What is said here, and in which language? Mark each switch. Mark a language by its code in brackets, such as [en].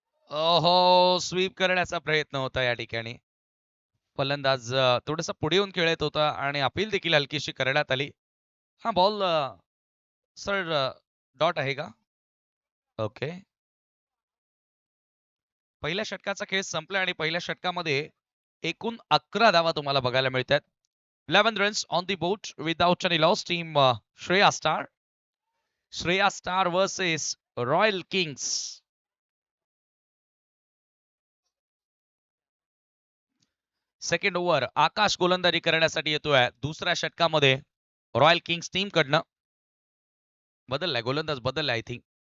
[mr] ओहो स्वीप करण्याचा प्रयत्न होता या ठिकाणी. फलंदाज थोडस पुढे येऊन खेळत होता आणि अपील देखील हलकीशी करण्यात आली. हा बॉल सर डॉट आहे का? ओके. पहिल्या षटकाचा खेळ संपला आणि पहिल्या षटकामध्ये एकूण 11 धावा तुम्हाला बघायला मिळतात. [en] 11 runs on the board without any loss. Team Shreya Star. Shreya Star versus Royal Kings. [mr] Second over आकाश गोलंदाजी करण्यासाठी येतोय दुसऱ्या षटकामध्ये रॉयल किंग्स टीम कडनं. बदललाय गोलंदाज बदललाय [en] I think.